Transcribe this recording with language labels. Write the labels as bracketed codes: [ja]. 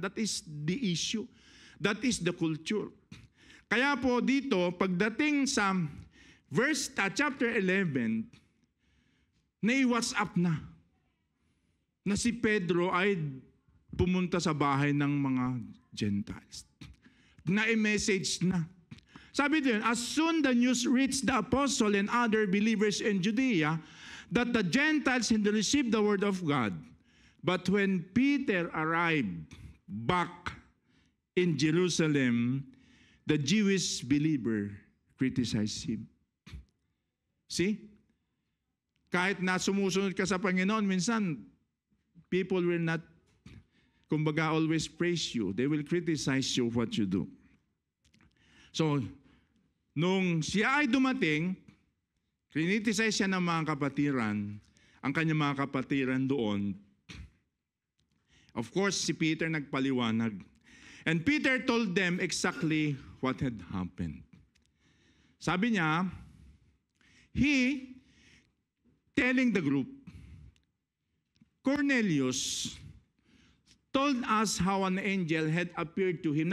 [en] That is the issue. That is the culture. [tl] Kaya po dito, pagdating sa chapter 11, nai-WhatsApp na si Pedro ay pumunta sa bahay ng mga Gentiles. Na-message na. Sabi din, [en] as soon the news reached the apostle and other believers in Judea that the Gentiles had received the word of God. But when Peter arrived back in Jerusalem, the Jewish believer criticized him. See? [tl] Kahit na sumusunod ka sa Panginoon, minsan, [en] people will not, [tl] kumbaga, [en] always praise you. They will criticize you what you do. [tl] So, nung siya ay dumating, criticize siya ng mga kapatiran, ang kanyang mga kapatiran doon. [en] Of course, [tl] si Peter nagpaliwanag. [en] And Peter told them exactly what had happened. [tl] Sabi niya, [en] he telling the group, Cornelius told us how an angel had appeared to him.